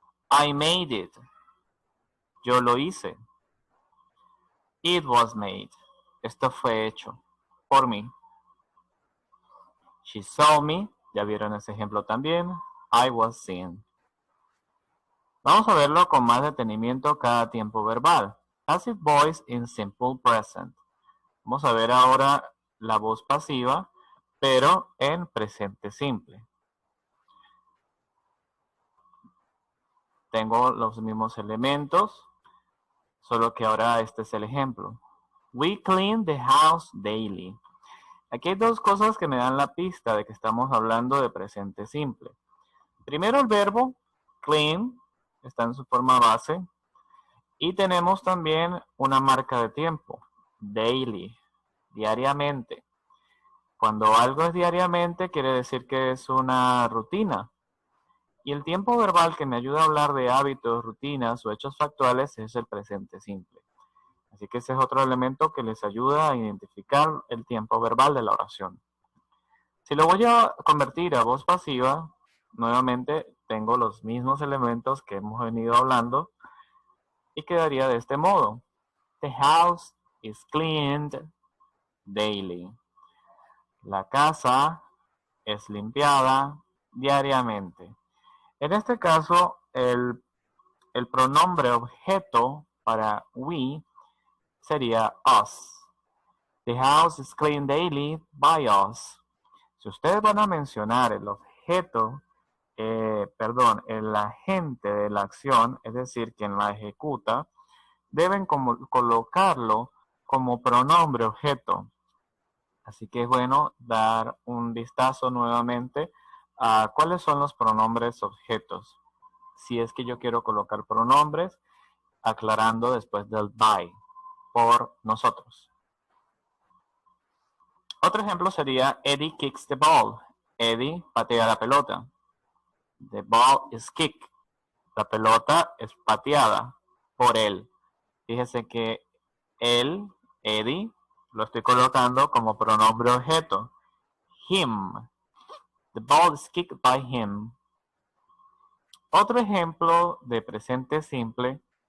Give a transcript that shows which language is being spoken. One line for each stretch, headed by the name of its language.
English: I made it.
Spanish: Yo lo hice.
English: It was made.
Spanish: Esto fue hecho por mí.
English: She saw me.
Spanish: Ya vieron ese ejemplo también.
English: I was seen.
Spanish: Vamos a verlo con más detenimiento cada tiempo verbal.
English: Passive voice in simple present.
Spanish: Vamos a ver ahora la voz pasiva, pero en presente simple. Tengo los mismos elementos, solo que ahora este es el ejemplo.
English: We clean the house daily.
Spanish: Aquí hay dos cosas que me dan la pista de que estamos hablando de presente simple. Primero el verbo clean está en su forma base y tenemos también una marca de tiempo, daily, diariamente. Cuando algo es diariamente quiere decir que es una rutina. Y el tiempo verbal que me ayuda a hablar de hábitos, rutinas o hechos factuales es el presente simple. Así que ese es otro elemento que les ayuda a identificar el tiempo verbal de la oración. Si lo voy a convertir a voz pasiva, nuevamente tengo los mismos elementos que hemos venido hablando y quedaría de este modo.
English: The house is cleaned daily.
Spanish: La casa es limpiada diariamente. En este caso, el pronombre objeto para we sería us.
English: The house is cleaned daily by us.
Spanish: Si ustedes van a mencionar el objeto, el agente de la acción, es decir, quien la ejecuta, deben colocarlo como pronombre objeto. Así que es bueno dar un vistazo nuevamente a cuáles son los pronombres objetos. Si es que yo quiero colocar pronombres, aclarando después del by, por nosotros. Otro ejemplo sería
English: Eddie kicks the ball.
Spanish: Eddie patea la pelota.
English: The ball is kicked.
Spanish: La pelota es pateada por él. Fíjese que él, Eddie, lo estoy colocando como pronombre objeto.
English: Him. The ball is kicked by him.
Spanish: Otro ejemplo de presente simple.